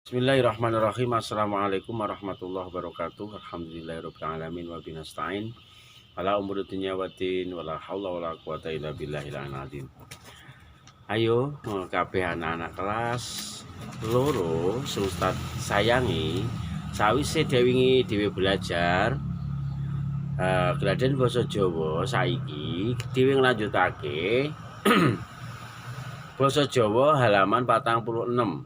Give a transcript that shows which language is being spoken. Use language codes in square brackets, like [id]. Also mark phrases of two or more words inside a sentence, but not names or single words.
[ar] بسم الله الرحمن الرحيم. السلام عليكم ورحمة الله وبركاته. الحمد لله رب العالمين وبه نستعين على أمور الدنيا والدين ولا حول ولا قوة إلا بالله العظيم. [jv] Ayo kabeh anak-anak kelas loro Ustaz sayangi sawise dewingi dhewe belajar Gladen basa Jawa saiki dhewe nglanjutake basa Jawa halaman 46.